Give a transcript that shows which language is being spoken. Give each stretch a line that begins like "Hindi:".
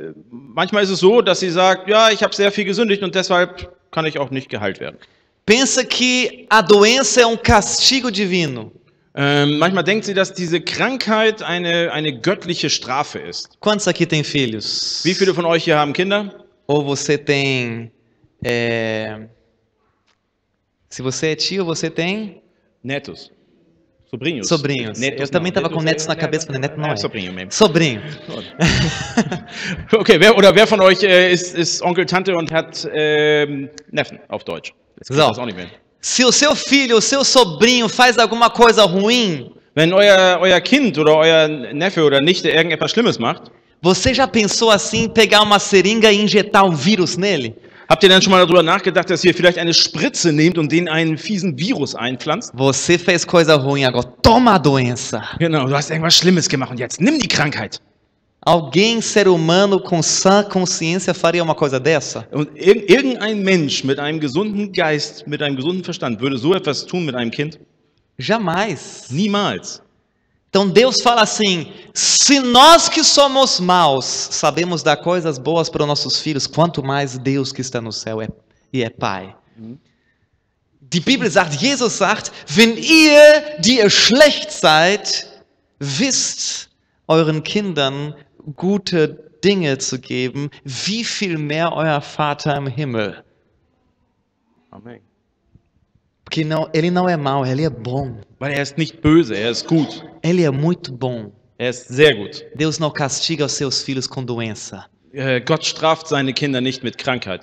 German: Manchmal ist es so, dass sie sagt, ja, ich habe sehr viel gesündigt und deshalb kann ich auch nicht geheilt werden.
Portuguese: Pensa que a doença é castigo divino.
German: Manchmal denkt sie, dass diese Krankheit eine göttliche Strafe ist.
Portuguese: Quantos aqui têm filhos?
German: Wie viele von euch hier haben Kinder?
Portuguese: Ou você tem... Se você é tio, você tem... Netos. Sobrinhos. Sobrinhos. Netos Eu também não. estava com netos na cabeça, falei, neto não é. Sobrinho mesmo. Sobrinho.
German: Okay, wer von euch ist Onkel, Tante und hat Neffen auf Deutsch? Das kann So. das auch nicht mehr.
Portuguese: Se o seu filho, o seu sobrinho faz alguma coisa ruim,
German: Wenn euer Kind oder euer Neffe oder Nichte irgendetwas Schlimmes macht,
Portuguese: você já pensou assim, pegar uma seringa e injetar um vírus nele?
German: habt ihr dann schon mal darüber nachgedacht, dass ihr vielleicht eine Spritze nehmt und denen einen fiesen Virus einpflanzt?
Portuguese: Você fez coisa ruim, agora toma a doença.
German: Genau, du hast irgendwas Schlimmes gemacht und jetzt nimm die Krankheit.
Portuguese: Alguém, ser humano, com sã consciência, faria uma coisa dessa?
German: Und irgendein Mensch mit einem gesunden Geist, mit einem gesunden Verstand würde so etwas tun mit einem Kind?
Portuguese: Jamais.
German: Niemals.
Portuguese: Então Deus fala assim: se nós que somos maus sabemos dar coisas boas para os nossos filhos, quanto mais Deus que está no céu é Pai.
German: Die Bibel sagt, Jesus sagt, wenn ihr, die ihr schlecht seid, wisst, euren Kindern gute Dinge zu geben, wie viel mehr euer Vater im Himmel. Amen.
Portuguese: Porque não, ele não é mau, ele é bom.
German: Weil er ist nicht böse, er ist gut.
Portuguese: Ele é muito bom.
German: Er ist sehr gut.
Portuguese: Deus não castiga os seus filhos com doença.
German: Gott straft seine Kinder nicht mit Krankheit.